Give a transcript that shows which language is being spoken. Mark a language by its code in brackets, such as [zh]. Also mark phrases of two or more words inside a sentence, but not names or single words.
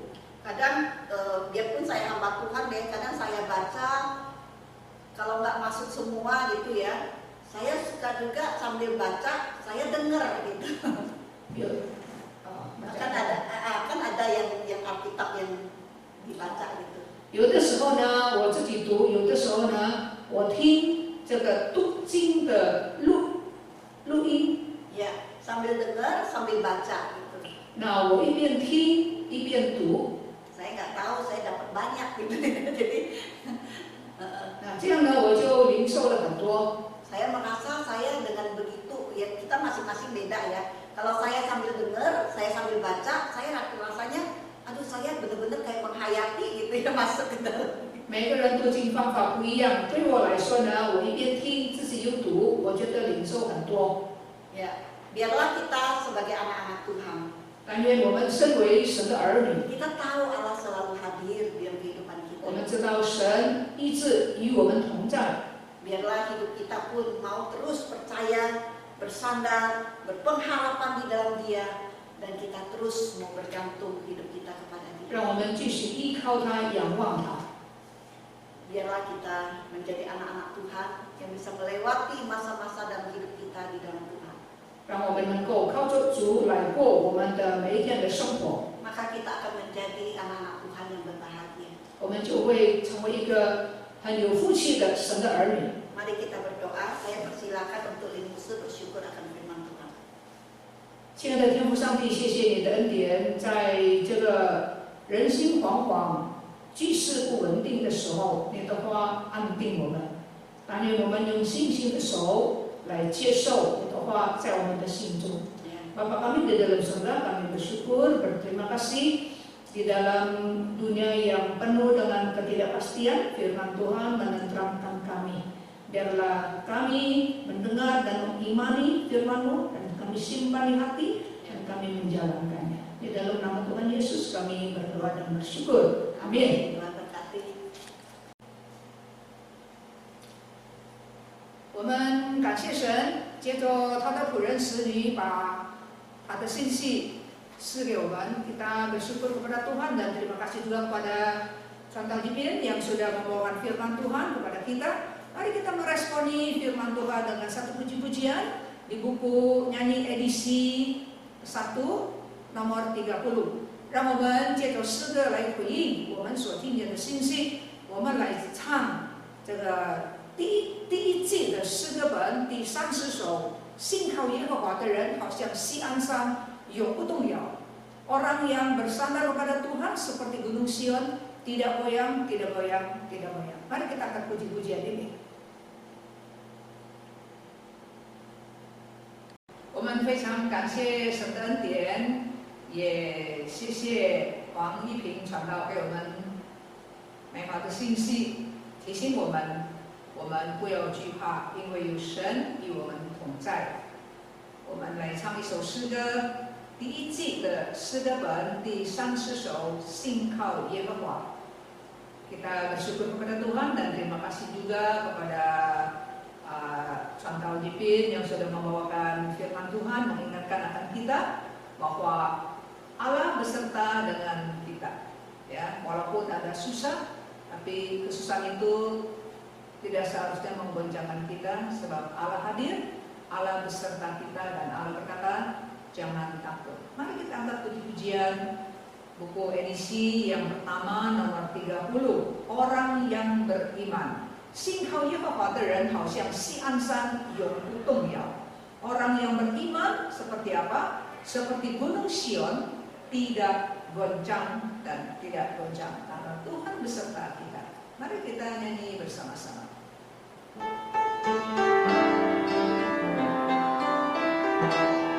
[id] kadang biarpun saya hamba Tuhan deh, kadang saya baca kalau nggak masuk semua gitu ya, saya suka juga sambil baca saya dengar gitu. [zh] 有 [id] kan ada yang Alkitab yang dibaca gitu. [zh] 有的时候呢，我自己读；有的时候呢，我听这个读经的录音。 [id] Ya, sambil dengar, sambil baca gitu. [zh] 那我一边听一边读。 [id] Saya nggak tahu saya dapat banyak gitu. Jadi, [zh] 那这样呢，我就领受了很多。 [id] saya merasa saya dengan begitu, ya kita masing-masing beda ya. Kalau saya sambil dengar, saya sambil baca, saya rasanya, aduh saya benar-benar kayak menghayati gitu ya masuk ke dalam. [zh] 每个人读经方法不一样，对我来说呢，我一边听自己又读，我觉得领受很多。 [id] Ya, biarlah kita sebagai anak-anak Tuhan, [zh] 但愿我们身为神的儿女， [id] kita tahu Allah selalu hadir dalam kehidupan kita. [zh] 我们知道神一直与我们同在。 [id] Biarlah hidup kita pun mau terus percaya, bersandar, berpengharapan di dalam Dia, dan kita terus mau bergantung hidup kita kepada Dia. [zh] 让我们继续依靠他，仰望他。 [id] Biarlah kita menjadi anak-anak Tuhan yang bisa melewati masa-masa dalam hidup kita di dalam Tuhan. [zh] 让我们能够靠着主来过我们的每一天的生活， [id] Maka kita akan menjadi anak-anak Tuhan yang berbahagia. [zh] 我们就会成为一个很有福气的神的儿女。 [id] Mari kita berdoa. Saya persilakan untuk Limusu bersyukur akan firman Tuhan. [zh] 亲爱的天父上帝，谢谢你的恩典，在这个人心惶惶、局势不稳定的时候，你的话安定我们。但愿我们用信心的手来接受你的话在我们的心中。 [id] Bapa kami di dalam surga, kami bersyukur, berterima kasih di dalam dunia yang penuh dengan ketidakpastian, firman Tuhan menenteramkan kami. Biarlah kami mendengar dan mengimani firman-Mu dan kami simpan di hati dan kami menjalankannya. Di dalam nama Tuhan Yesus kami berdoa dan bersyukur. Amin. Tuhan berkati. [zh] 我们感谢神，借着他的仆人使女把他的信息赐给我们， [id] kita bersyukur kepada Tuhan dan terima kasih juga kepada Chantal Jipin yang sudah membawakan firman Tuhan kepada kita. Mari kita meresponi firman Tuhan dengan satu puji-pujian di buku nyanyi edisi 1 nomor 30。 [zh] 让我们借着诗歌来回应我们所听见的信息，我们来唱这个第一季的诗歌本第30首。信靠耶和华的人好像锡安山永不动摇。 [id] Orang yang bersandar kepada Tuhan seperti gunung Sion, tidak goyang, tidak goyang, tidak goyang. Mari kita angkat puji-pujian ini. [zh] 我们非常感谢神的恩典，也谢谢黄一平传道给我们美好的信息，提醒我们不要惧怕，因为有神与我们同在。我们来唱一首诗歌，第一季的诗歌本第30首《信靠耶和华》。 [id] Kita bersyukur kepada Tuhan dan terima kasih juga kepada Chantal Jipin yang sudah membawakan firman Tuhan, mengingatkan akan kita bahwa Allah beserta dengan kita. Ya, walaupun ada susah, tapi kesusahan itu tidak seharusnya menggoncangkan kita, sebab Allah hadir, Allah beserta kita, dan Allah berkata, jangan takut. Mari kita angkat puji-pujian buku edisi yang pertama nomor 30, Orang yang beriman. [zh] 信靠耶和华的人好像锡安山永不动摇。 [id] Orang yang beriman seperti apa? Seperti gunung Sion, tidak goncang dan tidak goncang, karena Tuhan beserta kita. Mari kita nyanyi bersama-sama. [en] Thank you.